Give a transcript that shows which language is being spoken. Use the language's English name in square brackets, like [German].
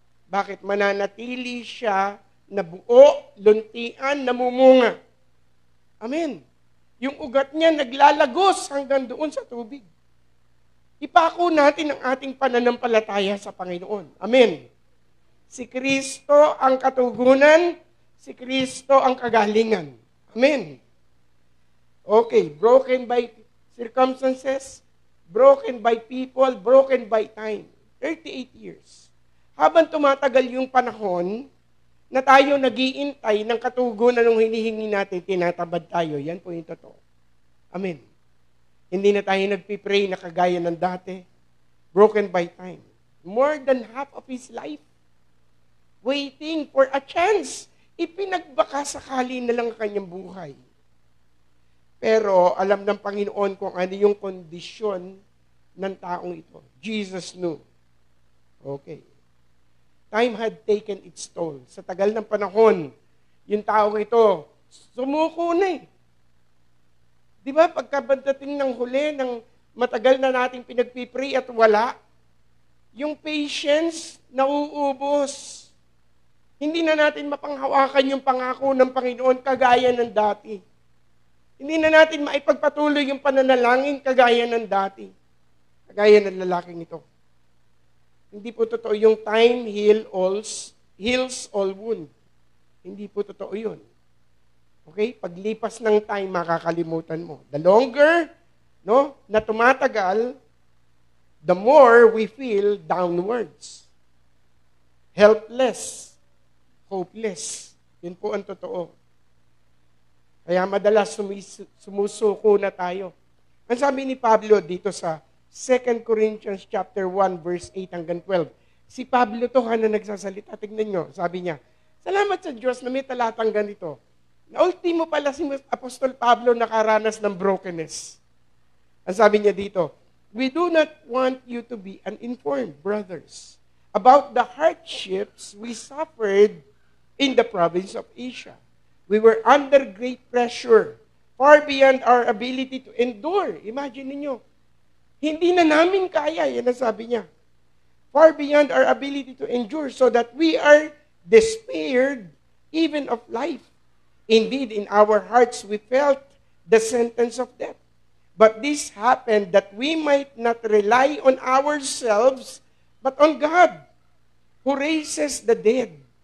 [Filipino] Bakit? Mananatili siya na buo, luntian, namumunga. Amen. Yung ugat niya naglalagos hanggang doon sa tubig. Ipako natin ang ating pananampalataya sa Panginoon. Amen. Si Kristo ang katugunan, si Kristo ang kagalingan. Amen. [English] Okay, broken by circumstances, broken by people, broken by time. 38 years. [Filipino] Habang tumatagal yung panahon na tayo nag-iintay ng katugunan ng hinihingi natin, tinatabad tayo. Yan po yung totoo. Amen. Hindi na tayo nagpipray na kagaya ng dati. [English] Broken by time. More than half of his life, waiting for a chance. [Filipino] Ipinagbaka sakali na lang ang kanyang buhay. Pero alam ng Panginoon kung ano yung kondisyon ng taong ito. [English] Jesus knew. [Filipino] Okay. [English] Time had taken its toll. [Filipino] Sa tagal ng panahon, yung taong ito, sumuko na eh. Di ba, pagkabadating ng huli, ng matagal na nating pinagpipray at wala, yung patience, nauubos. Hindi na natin mapanghawakan yung pangako ng Panginoon kagaya ng dati. Hindi na natin maipagpatuloy yung pananalangin kagaya ng dati. Kagaya ng lalaking ito. Hindi po totoo yung [English] time heals all wound. [Filipino] Hindi po totoo yun. Okay? Paglipas ng time, makakalimutan mo. [English] The longer [Filipino] na tumatagal, [English] the more we feel downwards. [Filipino] Helpless. Hopeless. Yun po ang totoo. Kaya madalas sumusuko na tayo. Ang sabi ni Pablo dito sa 2 Corinthians chapter 1 verse 8 hanggang 12. Si Pablo to na nagsasalita. Tignan nyo, sabi niya, salamat sa Diyos na may talatang ganito. Na ultimo pala si Apostol Pablo nakaranas ng brokenness. Ang sabi niya dito, [English] we do not want you to be uninformed, brothers, about the hardships we suffered in the province of Asia. We were under great pressure, far beyond our ability to endure. [Filipino] Imagine niyo, hindi na namin kaya, yan ang sabi niya. [English] Far beyond our ability to endure, so that we are despaired even of life. Indeed, in our hearts we felt the sentence of death. But this happened that we might not rely on ourselves, but on God, who raises the dead.